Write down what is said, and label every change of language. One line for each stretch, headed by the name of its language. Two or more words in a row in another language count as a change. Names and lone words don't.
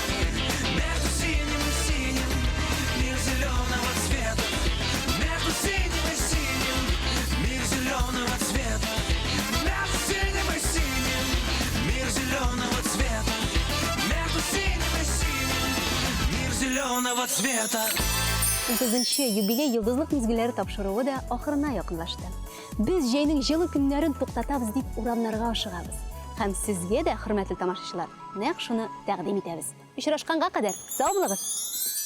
Russian: Между синим и синим мир зеленого цвета. Между синим и синим мир зеленого цвета. Между синим и синим мир зеленого цвета. Между синим и синим мир зеленого цвета.
Tatar: 9-нче юбилей йылдызлык мизгилләре тапшыруы да ахырына якынлашты. Без җәйнең җылы көннәрен туктатабыз дип урамнарга ашыгабыз. Һәм сезгә дә, хөрмәтле тамашачылар, нәкъ шуны тәкъдим итәбез. Очрашканга кадәр сау булыгыз.